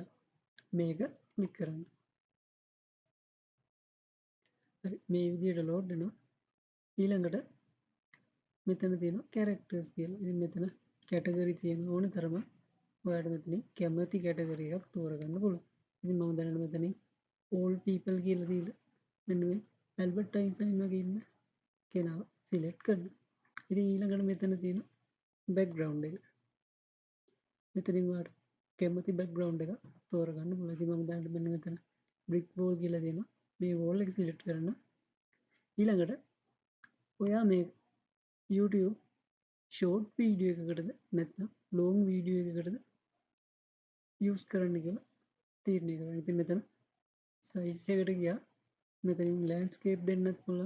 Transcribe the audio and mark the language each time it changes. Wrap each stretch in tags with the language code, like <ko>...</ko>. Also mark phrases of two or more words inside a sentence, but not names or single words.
<si>මේක ක්ලික් කරන්න. හරි. මේ විදිහට load වෙනවා. ඊළඟට මෙතන තියෙනවා characters කියලා. ඉතින් මෙතන category තියෙන ඕන තරම ඔයාලට මෙතනින් කැමති category එකක් තෝරගන්න පුළුවන්. ඉතින් මම දැනට මෙතනින්</si> <en>all people</en> <si>කියලා දීලා මෙන්න මේ Albert Einstein වගේ ඉන්න කෙනාව select කරනවා. ඉතින් ඊළඟට මෙතන තියෙන background එක. මෙතනින් ඔයාලට කැමති background එක තෝරගන්න පුළුවන්. ඉතින් මම දැනට මෙන්න මෙතන</si> <en>brick wall</en> <si>කියලා දෙනවා. මේ wall එක select කරන්න. ඊළඟට ඔයා මේ YouTube</si> <en>short video</en> <si>එකකටද නැත්නම්</si> <en>long video</en> <si>එකකටද use කරන්න කියලා තීරණය කරගන්න. ඉතින් මෙතන size එකට ගියා. මෙතනින් landscape දෙන්නත් පුළුවන්.</si>